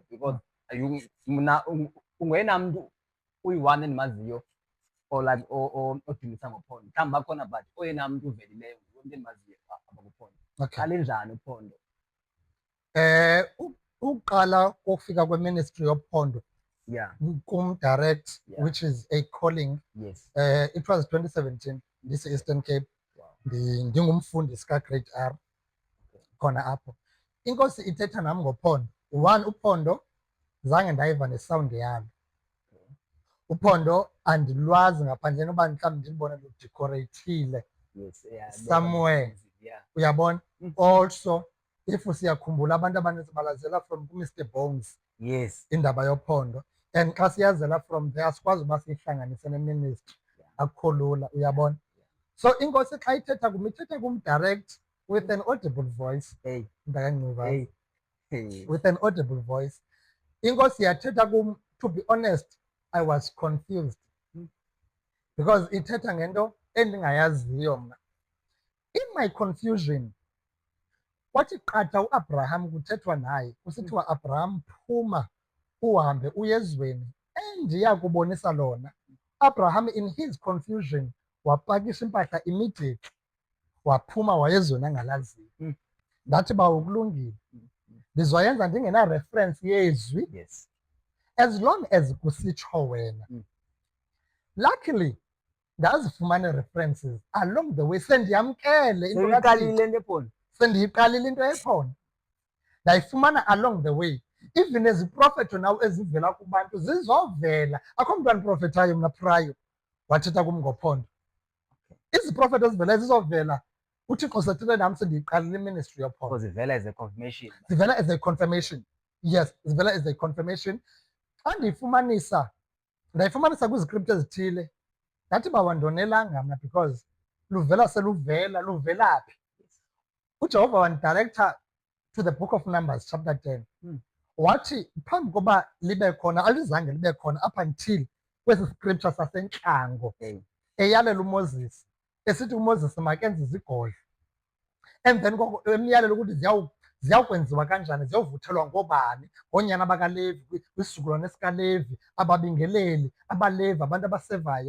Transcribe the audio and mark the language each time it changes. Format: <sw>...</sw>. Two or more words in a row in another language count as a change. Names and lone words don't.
<xh>Because mna ungena mntu uyi-one endimaziyo odumisa ngophondo, mhlawumbi bakhona but oyena mntu uvelileyo umntu endimaziyo abakuphondo. Qale njani uphondo? Uqala kokufika kweministry yophondo kum</xh> <en>direct, which is a calling. It was 2017 this Eastern Cape.</en> <xh>Ndingumfundisi ka-Grade R khona apho. Inkosi ithetha nam ngophondo. One, uphondo zange ndayiva nesound yalo. Uphondo andilwazi ngaphandle noba mhlawumbi ndilibone ludecorate</xh> <en>Yes, yeah, somewhere. yeah.</en> <xh>Uyabona?</xh> <en>Also, if</en> <xh>siyakhumbula abantu abaninzi balazela from Mr Bones</xh> <en>Yes.</en> <xh>indaba yophondo, and xa siyazela</xh> <en>from there</en> <xh>sikwazi uba siyihlanganise neministry, akukho lula. Uyabona? So inkosi xa ithetha kum ithetha kum direct</xh> <en>with an audible voice. Hey.</en> <xh>Ndakanxiva. Hey.</xh> <en>With an audible voice.</en> <xh>Inkosi yathetha kum,</xh> <en>to be honest, I was confused because</en> <xh>ithetha ngento endingayaziyo mna.</xh> <en>In my confusion,</en> <xh>kwathi qatha uAbraham kuthethwa naye kusithiwa Abraham phuma uhambe uye ezweni endiya kubonisa lona. Abraham</xh> <en>in his confusion</en> <xh>wapakisha impahla immediately waphuma wayezweni angalaziyo. Ndathi bawo kulungile, ndizoyenza ndingena-reference yezwi.</xh> <en>Yes. As long as</en> <xh>kusitsho wena.</xh> <en>Luckily ndazifumana references along the way,</en> <xh>sendiyamkele into kaThixo, sendiyiqalile into ephondo, ndayifumana</xh> <en>along the way.</en> <xh>Even eziprofeto nawo ezivela kubantu zizovela, akho mntwana profetayo mna prior wathetha kum ngophondo. Iziprofeto ezivelayo zizovela, uThixo sethethe nam sendiyiqalile iministry yophondo.</xh> <en>Zivela as a confirmation. Zivela as a confirmation. Yes, zivela as a confirmation.</en> <xh>Xa ndayifumanisa kwizikript ezithile, ndathi bawandonelanga mna because luvela phi. uJehova wandidirector</xh> <en>to the book of Numbers chapter 10.</en> <xh>Wathi phambi koba libe khona, alizange libe khona</xh> <en>up until</en> <xh>kwesi scripture sasentlango eyalela uMoses esithi uMoses makenze izigodlo,</xh> <en>and then</en> <xh>emyalela ukuthi ziyawukwenziwa kanjani, ziyovuthelwa ngobani, ngoonyana bakaLevi, kwisizukulwane esikaLevi, ababingeleli, abaLevi, abantu abasevayo.</xh>